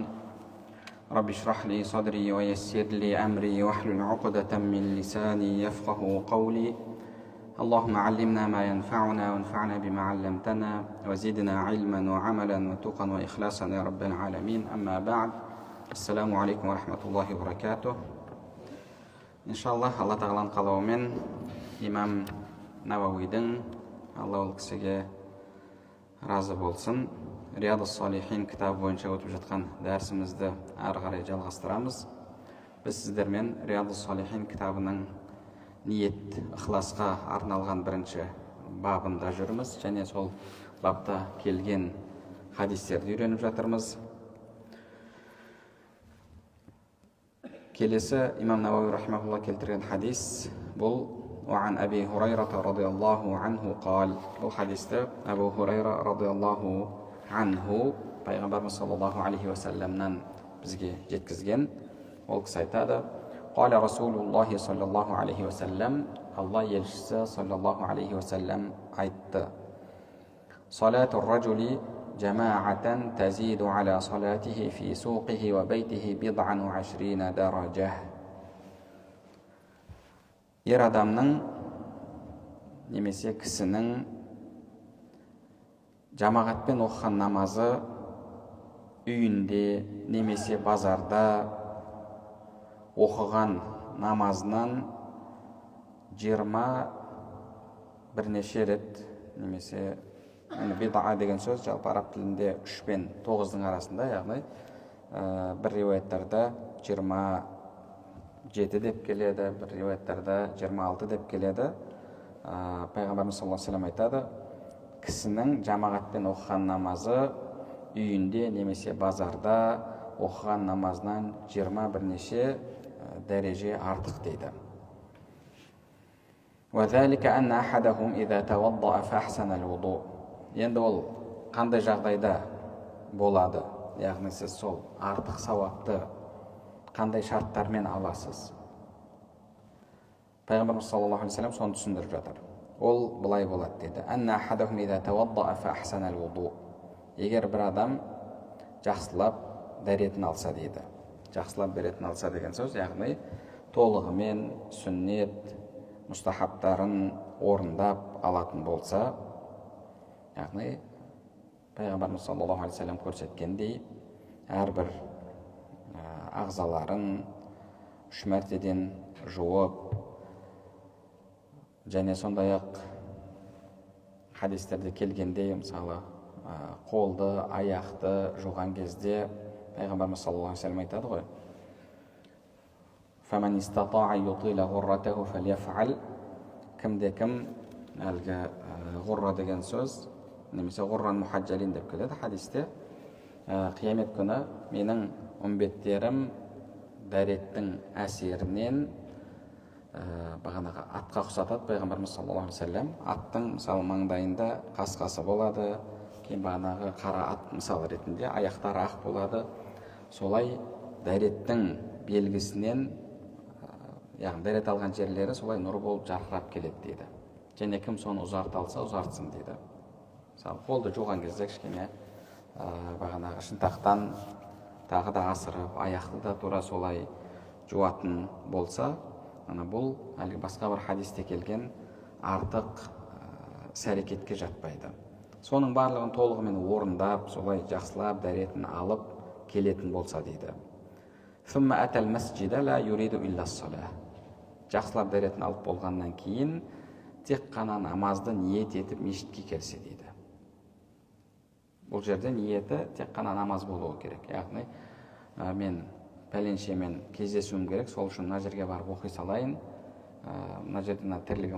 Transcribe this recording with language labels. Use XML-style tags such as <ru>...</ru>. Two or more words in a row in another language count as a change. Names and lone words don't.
<ar>رب اشرح لي صدري ويسر لي أمري واحلل عقدة من لساني يفقه قولي. اللهم علمنا ما ينفعنا وانفعنا بما علمتنا وزدنا علما وعملا وتقا وإخلاصا يا رب العالمين. أما بعد، السلام عليكم ورحمة الله وبركاته. إن شاء الله</ar> <kk>тағаланың қалауымен имам Науауидің, Алла ол кісіге разы болсын, Риядус-Салихин кітабы бойынша өтіп жатқан дәрісімізді ары қарай жалғастырамыз. Біз сіздермен Риядус-Салихин кітабының ниет, ықыласқа арналған бірінші бабында жүрміз, және сол бапта келген хадистерді үйреніп жатырмыз. Келесі имам Науауи рахимахулла келтірген хадис бұл</kk> <ar>وعن أبي هريرة رضي الله عنه قال.</ar> <kk>бұл хадисті Абу Хурайра</kk> <ar>رضي الله عنه</ar> <kk>пайғамбарымыз</kk> <ar>صلى الله عليه وسلم</ar> <kk>бізге жеткізген. Ол кісі айтады:</kk> <ar>قال رسول الله صلى الله عليه وسلم.</ar> <kk>Алла елшісі</kk> <ar>صلى الله عليه وسلم</ar> <kk>айтты:</kk> <ar>صلاة الرجل جماعة تزيد على صلاته في سوقه وبيته 27 درجة.</ar> <kk>Ер адамның немесе кісінің жамағатпен оқыған намазы үйінде немесе базарда оқыған намазынан 20 бірнеше рет, немесе бид'a деген сөз жалпы араб тілінде 3 пен 9-дың арасында, яғни бір риуаяттарда 27 деп келеді, бір риуаяттарда 26 деп келеді. Пайғамбарымыз</kk> <ar>صلى الله عليه وسلم</ar> <kk>айтады: кісінің жамағатпен оқыған намазы үйінде немесе базарда оқыған намазынан 20 бірнеше дәреже артық дейді.</kk> <ar>وذلك أن أحدهم إذا توضأ فأحسن الوضوء.</ar> <kk>Енді ол қандай жағдайда болады? Яғни сіз сол артық сауапты қандай шарттармен аласыз? Пайғамбарымыз</kk> <ar>صلى الله عليه وسلم</ar> <kk>соны түсіндіріп жатыр. Ол былай болады дейді:</kk> <ar>أن أحدهم إذا توضأ فأحسن الوضوء.</ar> <kk>егер бір адам жақсылап дәретін алса дейді. Жақсылап дәретін алса деген сөз, яғни толығымен сүннет, мұстахабтарын орындап алатын болса, яғни пайғамбарымыз</kk> <ar>صلى الله عليه وسلم</ar> <kk>көрсеткендей, әрбір ағзаларын 3 мәртеден жуып, және сондай-ақ хадистерде келгендей, мысалы қолды, аяқты жуған кезде пайғамбарымыз</kk> <ar>صلى الله عليه وسلم</ar> <kk>айтады ғой:</kk> <ar>فَمَنْ اسْتَطَاعَ يُطِيلَ غُرَّتَهُ فَلْيَفْعَلْ.</ar> <kk>кімде-кім, әлгі ғұрра деген сөз, немесе</kk> <ar>غرا محجلين</ar> <kk>деп келеді хадисте, қиямет күні менің үмбеттерім дәреттің әсерінен бағанағы атқа ұқсатады пайғамбарымыз</kk> <ar>صلى الله عليه وسلم.</ar> <kk>Аттың мысалы маңдайында қасқасы болады, кейін бағанағы қара ат мысалы ретінде аяқтары ақ болады. Солай дәреттің белгісінен, яғни дәрет алған жерлері солай нұр болып жарқырап келеді дейді. Және кім соны ұзарта алса ұзартсын дейді. Мысалы қолды жуған кезде кішкене бағанағы шынтақтан тағы да асырып, аяқты да тура солай жуатын болса, бұл әлгі басқа бір хадисте келген артық іс-әрекетке жатпайды. Соның барлығын толығымен орындап, солай жақсылап дәретін алып келетін болса дейді.</kk> <ar>ثُمَّ أَتَى الْمَسْجِدَ لَا يُرِيدُ إِلَّا الصَّلَاةَ.</ar> <kk>жақсылап дәретін алып болғаннан кейін тек қана намазды ниет етіп мешітке келсе дейді. Бұл жерде ниеті тек қана намаз болуы керек. Яғни мен пәленшемен кездесуім керек, сол үшін мына жерге барып оқи салайын, мына жерде мына тірлігім</kk>